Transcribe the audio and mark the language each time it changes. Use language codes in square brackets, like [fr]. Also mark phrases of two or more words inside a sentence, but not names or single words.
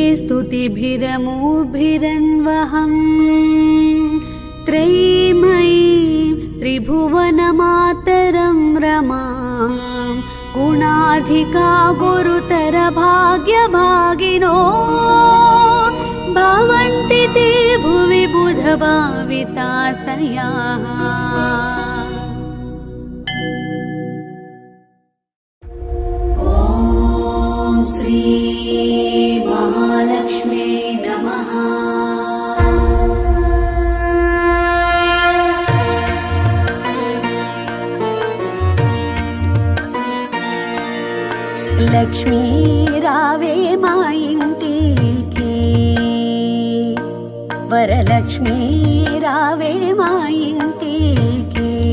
[sa] स्तुतिभिरमुभिरन्वहं त्रयीमयीं त्रिभुवनमातरं रमां गुणाधिका गुरुतरभाग्यभागिनो भवन्ति ते भुवि बुधभाविताशयाः। ॐ श्री महालक्ष्मी नमः। [te] లక్ష్మీ రావే మా ఇంటికి, వరలక్ష్మీ రావే మా ఇంటికి,